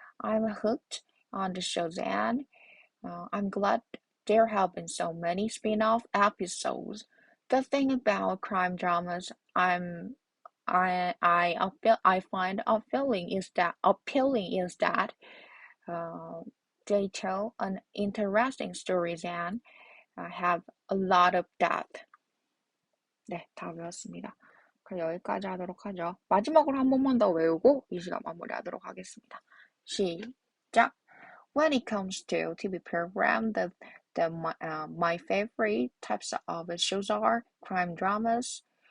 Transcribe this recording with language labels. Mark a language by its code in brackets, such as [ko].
[en] I'm hooked on the shows, and I'm glad there have been so many spin-off episodes. The thing about crime dramas I find appealing is that they tell an interesting stories and have a lot of depth. [ko] 네, 다 외웠습니다. 그럼 여기까지 하도록 하죠. 마지막으로 한 번만 더 외우고 이 시간 마무리하도록 하겠습니다. 시작! [en] When it comes to TV program, my favorite types of shows are crime dramas.